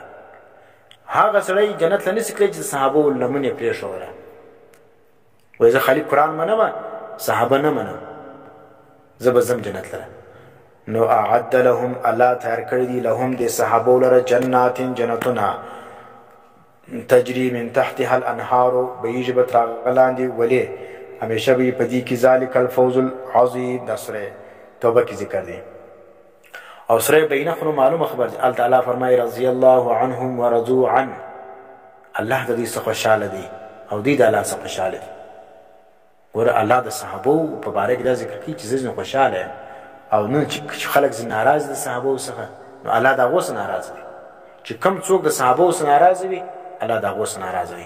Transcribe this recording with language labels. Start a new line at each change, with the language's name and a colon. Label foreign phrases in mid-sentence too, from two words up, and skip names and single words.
Pashto: هغه سړی جنت له نسي کړی چې د صحابو لمن یې پرېښوله. وایي زه خالي قرآن منم، صحابه نه منم، زه به ځم جنت لره. نو
Arabic: اعد لهم،
Pashto: الله تیار کړي دي لهم د صحابو لره جنات، جنتونه
Arabic: تجري من تحتها الانهار،
Pashto: بهیږي به تر هغه لاندې ولې همیشه به یې په دې کې
Arabic: ذلک الفوز العظیم.
Pashto: دا سوره توبه کې ذکر دی. او سوره بینه خو معلومه خبر دی. الله تعالی فرمایي
Arabic: رضی الله عنهم ورضوا عنه،
Pashto: الله د دې څخه خوشحاله دی او دوی د الله څخه خوشحاله دي. ګوره الله د صحابو په باره کې دا ذکر کوي چې زه خوشحاله یم، او نن چې خلک زه ناراض د صحابو څخه، نو الله د هغو څخه ناراض دی. چې کوم څوک د صحابو څخه ناراض وي، الله د هغو څخه ناراض وي.